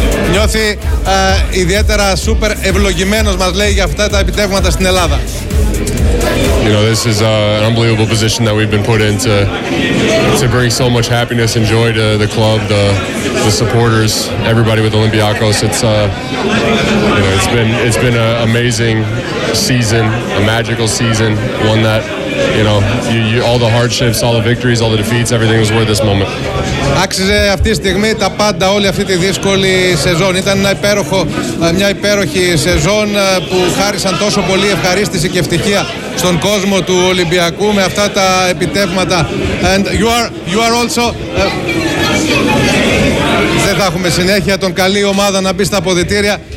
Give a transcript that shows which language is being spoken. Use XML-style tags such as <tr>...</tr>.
<el>Νιώθει ιδιαίτερα super ευλογημένος, μας λέει, για αυτά τα επιτεύγματα στην Ελλάδα.</el> <en>You know, this is an unbelievable position that we've been put in to bring so much happiness and joy to the club, the supporters, everybody with Olympiacos. It's been an amazing season, a magical season, one that, you know, you all the hardships, all the victories, all the defeats, everything was worth this moment.</en> <el>Άξιζε αυτή τη στιγμή τα πάντα, όλη αυτή τη δύσκολη σεζόν. Ήταν μια υπέροχη σεζόν που χάρισαν τόσο πολύ ευχαρίστηση και ευτυχία στον κόσμο του Ολυμπιακού με αυτά τα επιτεύγματα.</el> <en>And you are also</en> <el>δεν θα έχουμε συνέχεια τον καλή ομάδα να μπει στα αποδυτήρια.</el>